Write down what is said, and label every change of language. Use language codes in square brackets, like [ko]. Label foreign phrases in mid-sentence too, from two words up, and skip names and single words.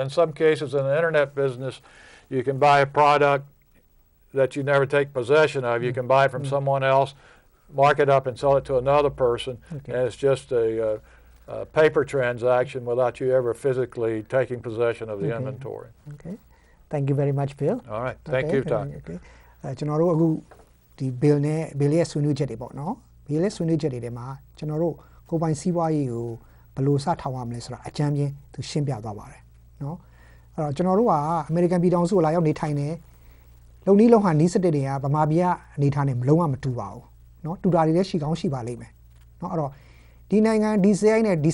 [en] In some cases, in an internet business, you can buy a product that you never take possession of. You can buy it from someone else, mark it up and sell it to another person, and it's just a paper transaction without you ever physically taking possession of the inventory. Okay. Thank you very much, Bill. All right. Thank you, Tom. Okay. [my] ကျွန်တော်တို့အခုဒီ Bill နဲ့ Bill ရဲ့ဆွေးနွေးချက်တွေပေါ့နော် Bill ရဲ့ဆွေးနွေးချက်တွေထဲမှာကျွန်တော်တို့ကိုယ်ပိုင်စီးပွားရေးကိုဘယ်လိုစထောင်ရမလဲဆိုတာအကြမ်းပြင်းသူရှင်းပြသွားပါတယ်နော်အဲ့တော့ကျွန်တော်တို့ကအမေရိကန်ပြည်ထောင်စု ကိုလာရောက်နေထိုင်နေလုံနီးလုံဟာနီးစတက်တွေကဗမာပြည်ကအနေထားနဲ့လုံးဝမတူပါဘူးနော်တူတာတွေလည်းရှိကောင်းရှိပါလိမ့်မယ်နော်အဲ့တော့ဒီနိုင်ငံဒီစရိုက်နဲ့ဒီ